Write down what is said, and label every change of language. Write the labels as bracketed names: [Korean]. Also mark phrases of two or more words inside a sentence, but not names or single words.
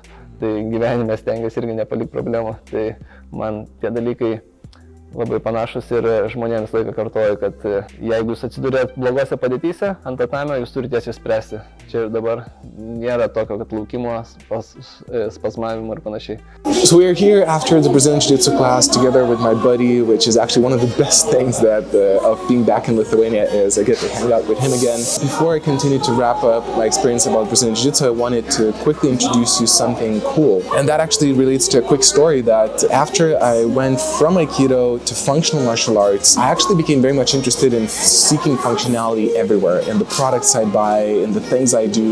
[Lithuanian] Tai gyvenime stengiasi irgi nepalikti problemą. Tai man tie dalykai labai panašus ir žmonėms visą laiką kartoju, kad jeigu jūs atsidurėt blogose padėtyse ant tatamio, jūs turite jas išspręsti. Čia ir dabar nėra tokio, kad laukimo, spazmavimo ir panašiai. [English] So we are here after the Brazilian Jiu-Jitsu class together with my buddy, which is actually one of the best things that of being back in Lithuania is I get to hang out with him again. Before I continue to wrap up my experience about Brazilian Jiu-Jitsu, I wanted to quickly introduce you something cool. And that actually relates to a quick story that after I went from Aikido to functional martial arts, I actually became very much interested in seeking functionality everywhere, in the products I buy, in the things I do.